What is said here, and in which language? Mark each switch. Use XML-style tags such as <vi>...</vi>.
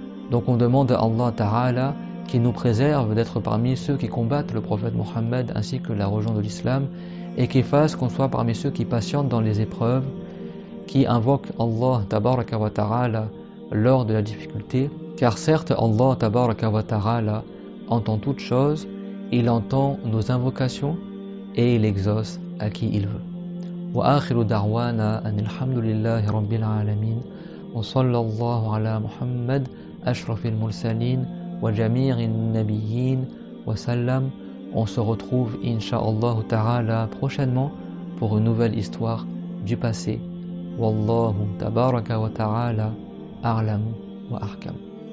<fr>Donc on demande à Allah Ta'ala qui nous préserve d'être parmi ceux qui combattent le prophète Mohammed ainsi que la religion de l'islam, et qui fasse qu'on soit parmi ceux qui patientent dans les épreuves, qui invoquent Allah Tabaraka wa Ta'ala lors de la difficulté, car certes Allah Tabaraka wa Ta'ala entend toutes choses, il entend nos invocations et il exauce à qui il veut.</fr> <ar>وآخر دعوانا أن الحمد لله رب العالمين وصلى الله على محمد أشرف المرسلين وجميع النبيين وسلم.</ar> <fr>On se retrouve incha'Allah ta'ala prochainement pour une nouvelle histoire du passé.</fr> <ar>Wallahu tabaraka wa ta'ala a'lamu wa ahkam.</ar>